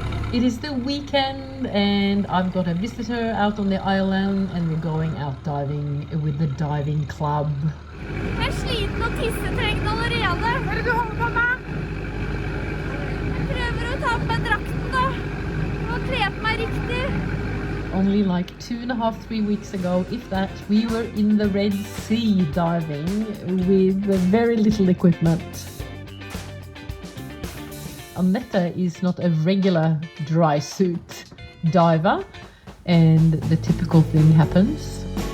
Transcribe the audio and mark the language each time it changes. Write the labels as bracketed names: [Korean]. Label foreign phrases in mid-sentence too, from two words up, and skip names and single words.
[English] It is the weekend and I've got a visitor out on the island and we're going out diving with the diving club. [Norwegian] Jeg sliten og tissetrengende allerede. Hva er det du holder på med? Jeg prøver å ta på meg drakten og kle på meg riktig. [English] Only like 2.5-3 weeks ago, if that, we were in the Red Sea diving with very little equipment. Annette is not a regular dry suit diver and the typical thing happens.